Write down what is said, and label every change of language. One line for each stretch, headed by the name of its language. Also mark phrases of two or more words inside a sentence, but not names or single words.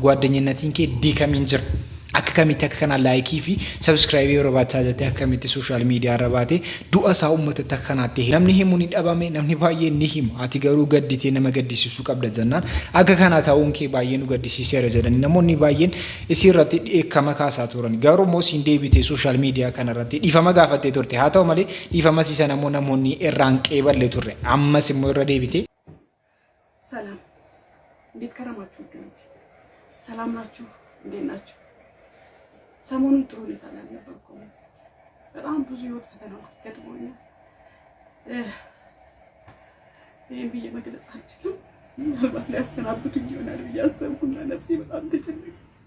Oromo: Gwaddanyinnatiin kee diikamiin jira. Akka kamitti akka kana laayikii fi sabiskiraayibii yeroo baachaa jettee akka kamitti
English: sooshaal miidiyaa
Oromo: irra baatee du'a isaa uummatatti akka kanaatti namni himu ni dhabame namni baay'ee ni himu ati garuu gadditee nama gaddisiisuu qabda jennaan akka kana ta'uun kee baay'ee nu gaddisiiseera jedhanii namoonni baay'een isii irratti dheekkama kaasaa turan garuu immoo siin deebitee
English: sooshaal miidiyaa
Oromo: kana irratti dhiifama gaafattee turte haa ta'u malee dhiifama siisa namoonni irraan qeeballe turre ammas immoo irra deebitee
Amharic: ሰላም እንዴት ከረማችሁ? ሰላም ናችሁ? እንዴት ናችሁ? ሰሞኑን ጥሩ ሁኔታ ላይ ነበርኩ። በጣም ብዙ ህይወት ፈተናዎች ገጥሞኛል። ይሄን ብዬ መግለጽ አልችልም። ምናልባት ሊያሰናብቱኝ ይሆናል ብዬ አሰብኩና ነፍሴ በጣም ተጨነቀች።